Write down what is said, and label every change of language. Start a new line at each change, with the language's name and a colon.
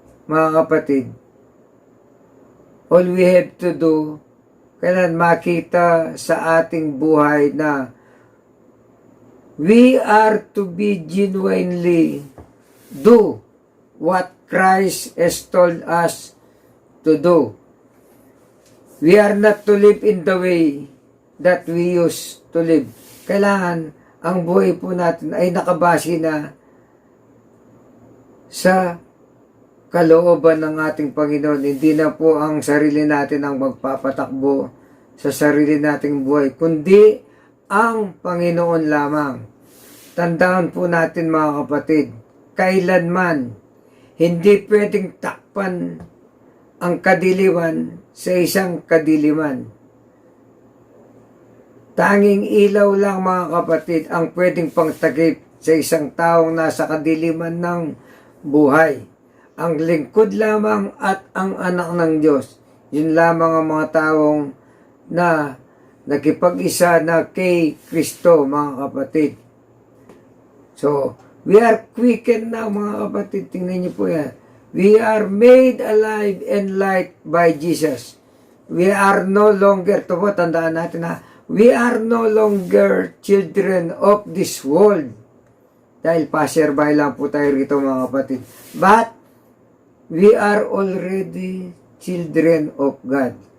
Filipino: Mga kapatid,
English: all we have to do,
Filipino: kailan makita sa ating buhay na
English: we are to be genuinely do what Christ has told us to do. We are not to live in the way that we used to live.
Filipino: kailangan ang buhay po natin ay nakabase na sa kalooban ng ating Panginoon. Hindi na po ang sarili natin ang magpapatakbo sa sarili nating buhay, kundi ang Panginoon lamang. Tandaan po natin mga kapatid, kailanman hindi pwedeng takpan ang kadiliman sa isang kadiliman. Tanging ilaw lang mga kapatid ang pwedeng pangtakip sa isang taong nasa kadiliman ng buhay. Ang lingkod lamang at ang anak ng Diyos. Yun lamang ang mga taong na nakipag-isa na kay Kristo mga kapatid.
English: So, we are quickened now
Filipino: mga kapatid. Tingnan niyo po yan.
English: We are made alive and light by Jesus. We are no longer,
Filipino: ito po, tandaan natin ha,
English: we are no longer children of this world.
Filipino: Dahil passerby lang po tayo rito mga kapatid.
English: But, we are already children of God.